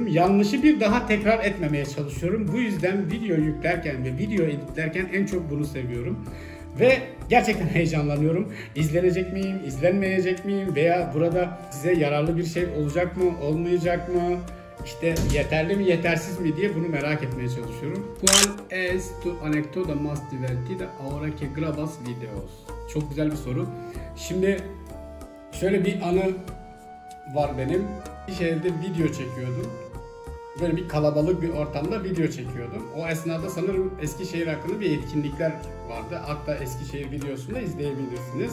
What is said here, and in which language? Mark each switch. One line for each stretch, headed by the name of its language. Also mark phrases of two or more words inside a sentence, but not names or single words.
Turkish: Yanlışı bir daha tekrar etmemeye çalışıyorum. Bu yüzden video yüklerken ve video editlerken en çok bunu seviyorum. Ve gerçekten heyecanlanıyorum. İzlenecek miyim, izlenmeyecek miyim veya burada size yararlı bir şey olacak mı, olmayacak mı? İşte yeterli mi, yetersiz mi diye bunu merak etmeye çalışıyorum.
Spanish: ¿Cuál es tu anécdota más divertida ahora que grabas videos?
Turkish: Çok güzel bir soru. Şimdi şöyle bir anı var benim. Bir şehirde video çekiyordum. Böyle bir kalabalık bir ortamda video çekiyordum. O esnada sanırım Eskişehir hakkında bir etkinlikler vardı. Hatta Eskişehir videosunu izleyebilirsiniz.